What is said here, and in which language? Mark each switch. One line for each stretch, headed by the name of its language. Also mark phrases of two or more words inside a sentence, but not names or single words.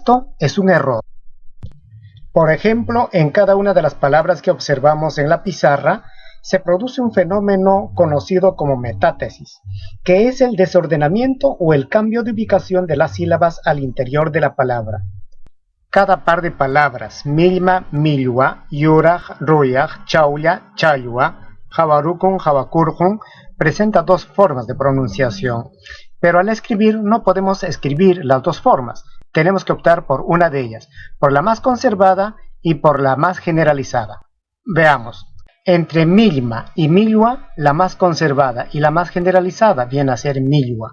Spanish: Esto es un error. Por ejemplo, en cada una de las palabras que observamos en la pizarra, se produce un fenómeno conocido como metátesis, que es el desordenamiento o el cambio de ubicación de las sílabas al interior de la palabra. Cada par de palabras,
Quechua: milma, milwa, yuraj, ruyaj, chauya, chayua, jabarukun, jabakurjun,
Spanish: presenta dos formas de pronunciación, pero al escribir no podemos escribir las dos formas, tenemos que optar por una de ellas, por la más conservada y por la más generalizada. Veamos. Entre milma y milwa, la más conservada y la más generalizada viene a ser milwa.